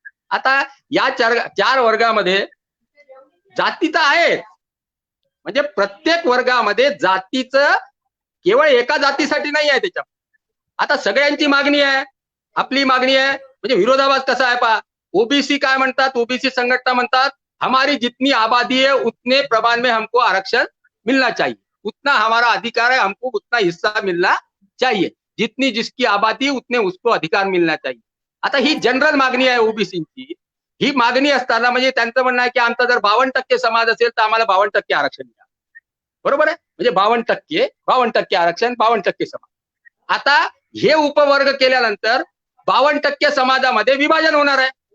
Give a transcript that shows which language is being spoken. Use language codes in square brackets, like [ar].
[mr] आता या 4 वर्गामध्ये जाती तर आहेत, म्हणजे प्रत्येक वर्गामध्ये जातीचं केवळ एका जातीसाठी नाही आहे त्याच्या. आता सगळ्यांची मागणी आहे, आपली मागणी आहे, म्हणजे विरोधाभास कसा आहे पहा. ओबीसी काय म्हणतात, ओबीसी संघटना म्हणतात [hi] हमारी जितनी आबादी है उतने प्रमाण में हमको आरक्षण मिलना चाहिए, उतना हमारा अधिकार है, हमको उतना हिस्सा मिलना चाहिए, जितनी जिसकी आबादी उतने उसको अधिकार मिलना चाहिए. [mr] आता ही जनरल मागणी आहे ओबीसीची. ही मागणी असताना म्हणजे त्यांचं म्हणणं आहे की आमचा जर 52% समाज असेल तर आम्हाला 52% आरक्षण द्या. बरोबर आहे, म्हणजे 52% आरक्षण, 52% समाज. आता हे उपवर्ग केल्यानंतर 52% समाजामध्ये विभाजन होणार आहे.